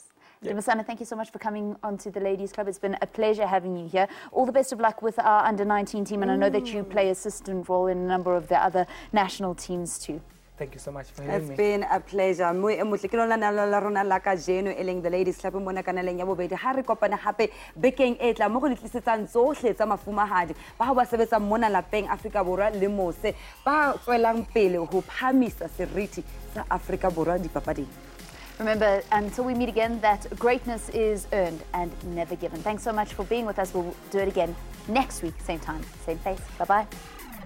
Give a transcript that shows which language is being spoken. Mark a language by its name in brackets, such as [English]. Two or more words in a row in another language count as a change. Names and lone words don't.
[English] DUMISANI, thank you so much for coming onto the Ladies Club. It's been a pleasure having you here. All the best of luck with our under-19 team, and I know that you play assistant role in a number of the other national teams too. Thank you so much for having me. It's been a pleasure. [Southern Sotho] The Ladies Club mona kana leng ya bobedi ha re kopana hape bekeng e tla mo go letlisetsang tsohle tsa mafumahadi ba ba sebetsa mona lapeng Afrika Borwa le mose ba tswelang pele ho phamisa seriti sa Afrika Borwa dipapading. [English] Remember, until we meet again, that greatness is earned and never given. Thanks so much for being with us. We'll do it again next week, same time, same place. Bye-bye.